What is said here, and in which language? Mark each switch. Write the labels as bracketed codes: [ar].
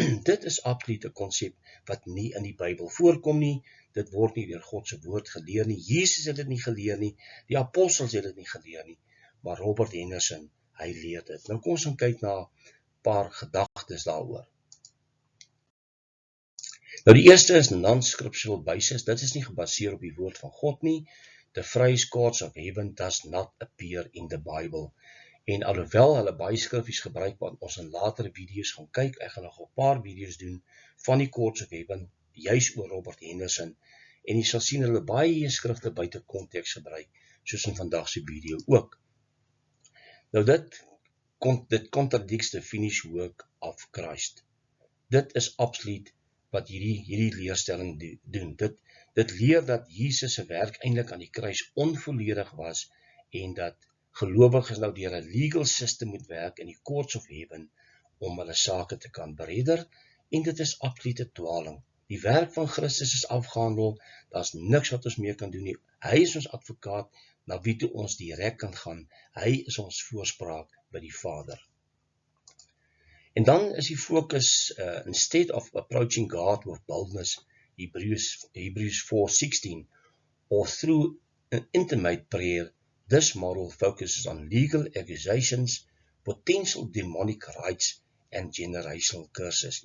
[af] Dit is absoluut 'n konsep wat nie in die Bybel voorkom nie, dit word nie deur God se woord geleer nie, Jesus het dit nie geleer nie, die apostels het dit nie geleer nie, maar Robert Henderson, hy leer dit. Nou kom ons gaan kyk na paar gedagtes daaroor. Nou, die eerste is non-scriptural basis. Dit is nie gebaseer op die woord van God nie. [en] The phrase courts of heaven does not appear in the Bible. [af] En alhoewel hulle baie skriffies gebruik, wat ons in latere video's gaan kyk, ek gaan nog 'n paar video's doen van die courts of heaven, juis oor Robert Henderson, en jy sal sien hulle baie skrifte buite konteks gebruik, soos in vandag se video ook. Nou dit [en] contradicts the finished work of Christ. [af] Dit is absoluut wat hierdie leerstelling doen. Dit leer dat Jesus se werk eintlik aan die kruis onvolledig was, en dat gelowiges nou deur 'n legal system moet werk in die courts of heaven om hulle sake te kan beredder, en dit is absolute dwaling. Die werk van Christus is afgehandel, daar's niks wat ons meer kan doen nie. Hy is ons advokaat, na wie toe ons direk kan gaan. Hy is ons voorspraak by die Vader. En dan is die fokus, [en] instead of approaching God with boldness, Hebrews 4:16, or through an intimate prayer, this model focuses on legal accusations, potential demonic rights, and generational curses.